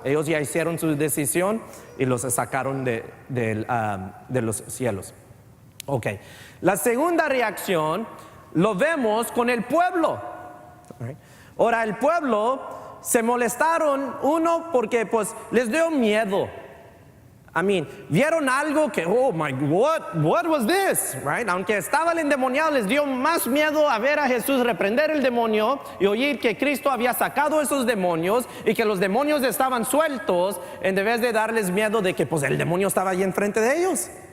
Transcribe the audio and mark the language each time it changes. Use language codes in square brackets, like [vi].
[es] Ellos ya hicieron su decisión y los sacaron de los cielos. Ok. La segunda reacción lo vemos con el pueblo. Right? Ahora el pueblo se molestaron, uno porque pues les dio miedo. Vieron algo que, [en] oh my, what was this, right? [es] Aunque estaba el endemoniado, les dio más miedo a ver a Jesús reprender el demonio y oír que Cristo había sacado esos demonios y que los demonios estaban sueltos, en vez de darles miedo de que pues el demonio estaba ahí enfrente de ellos.